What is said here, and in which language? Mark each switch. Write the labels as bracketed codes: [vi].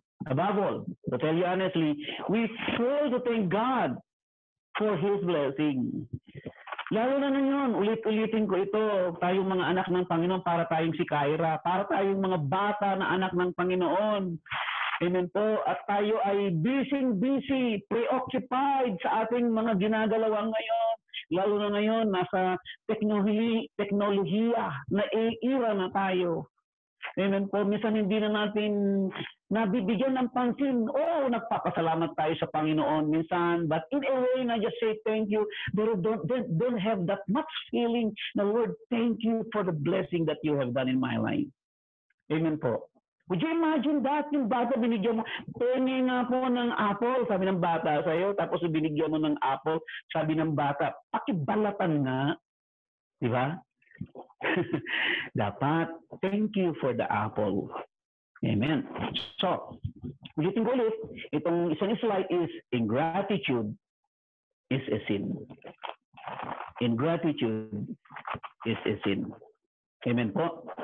[en] Above all, to tell you honestly, we fail to thank God for His blessing. [tl] Lalo na ngayon, ulit-ulitin ko ito, tayong mga anak ng Panginoon, para tayong si Kyra, para tayong mga bata na anak ng Panginoon. Amen po. At tayo ay busy, preoccupied sa ating mga ginagalawan ngayon. Lalo na ngayon, nasa teknolohiya na era na tayo. Amen po. Minsan hindi na natin nabibigyan ng pansin. Oh, nagpapasalamat tayo sa Panginoon minsan. [en] But in a way, I just say thank you. [tl] Pero [en] don't have that much feeling na, Lord, thank you for the blessing that you have done in my life. Amen po. Would you imagine that? [tl] Yung bata, binigyan mo, pengi nga po ng apple, sabi ng bata sa'yo, tapos binigyan mo ng apple, sabi ng bata, pakibalatan nga. Di ba? Dapat, [en] thank you for the apple. Amen. So, [tl] ulitin ko ulit, itong isang slide [en] is, ingratitude is a sin. Ingratitude is a sin. Amen po.